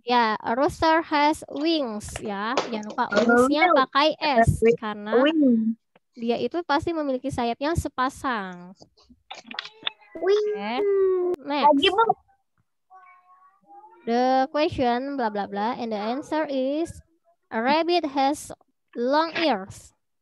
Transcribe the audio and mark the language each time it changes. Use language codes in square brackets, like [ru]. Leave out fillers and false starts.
[en] Ya, a rooster has wings ya. [id] Jangan lupa wingsnya pakai S karena dia itu pasti memiliki sayapnya sepasang. [en] Okay. Next. The question blah blah blah and the answer is a rabbit has long ears.